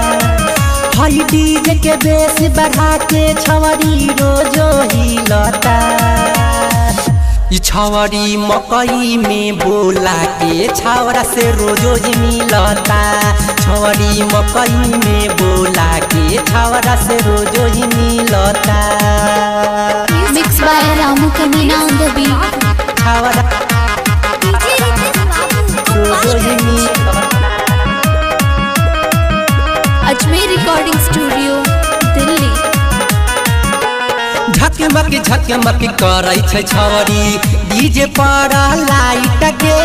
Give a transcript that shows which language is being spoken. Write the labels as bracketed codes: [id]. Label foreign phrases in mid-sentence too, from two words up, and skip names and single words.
[mai] हाई डीजे के बेस बढ़ा के छौरी रोजो हिलता। ई छौरी मकई में बोला के छौरा से रोजो ही मिलता। छौरी मकई में बोला के छौरा से रोजो ही मिलता। [en] Mixed by Ramu Kamina on the beat. [mai] छौरा रोजो ही मिलता। Ajmer Recording Studio, Delhi. झकमक करै छै छौरी डीजे पर लाइट के।